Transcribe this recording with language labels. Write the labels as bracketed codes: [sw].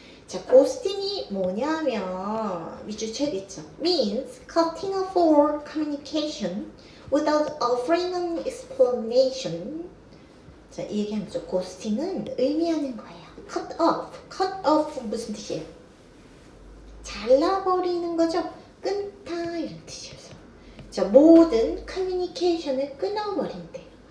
[ko] 자, 고스팅이 뭐냐면 밑줄 쳐야겠죠. [en] Means cutting off all communication without offering an explanation. [ko] 자, 이 얘기하는 거죠. 고스팅은 의미하는 거예요. [en] cut off. [ko] cut off 무슨 뜻이에요? 잘라버리는 거죠. 끊다 이런 뜻이어서. 자, 모든 커뮤니케이션을 끊어버린대.